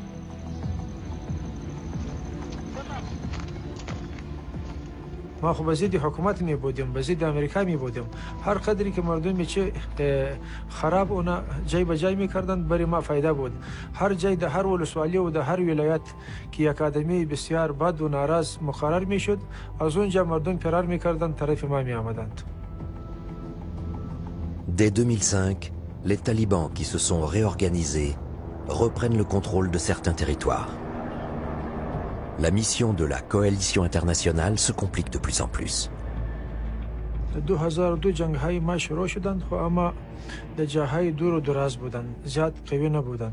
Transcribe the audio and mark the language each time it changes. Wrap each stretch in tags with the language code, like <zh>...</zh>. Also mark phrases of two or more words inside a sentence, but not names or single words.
<fa>ما خب به ضد حکومت می بودیم، به ضد امریکا می بودیم. هر قدری که مردم چه خراب اونا جای به جای می کردن برای ما فایده بود. هر جای در هر ولسوالی و در هر ولایت که یک آدمی بسیار بد و ناراض مقرر می شد، از اونجا مردم فرار می کردن، طرف ما می آمدند.</fa> <fr>Dès 2005, les talibans qui se sont réorganisés reprennent le contrôle de certains territoires. La mission de la coalition internationale se complique de plus en plus.</fr> <fa>2002 جنگ‌های ما شروع شدند، خو اما در جاهای دور و دراز بودند، زیاد قوی نبودند.</fa>